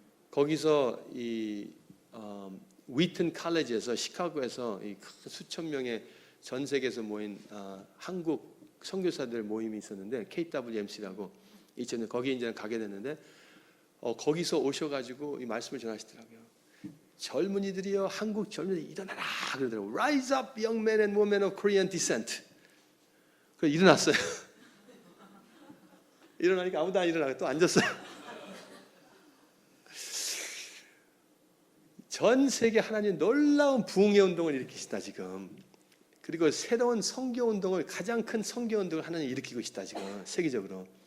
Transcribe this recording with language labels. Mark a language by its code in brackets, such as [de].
[ko] 거기서 이 위튼 칼리지에서 시카고에서 이 수천 명의 전 세계에서 모인 한국 선교사들 모임이 있었는데 KWMC라고 2000년 거기 이제 가게 됐는데 거기서 오셔가지고 이 말씀을 전하시더라고요. 젊은이들이요, 한국 젊은이들 일어나라 그러더라고요. [en] Rise up, young men and women of Korean descent. [ko] 그래서 일어났어요. 일어나니까 아무도 안 일어나고 또 앉았어요. 전 세계 하나님 놀라운 부흥의 운동을 일으키시다 지금. 그리고 새로운 선교 운동을 가장 큰 선교 운동을 하나님 일으키고 있다 지금 세계적으로.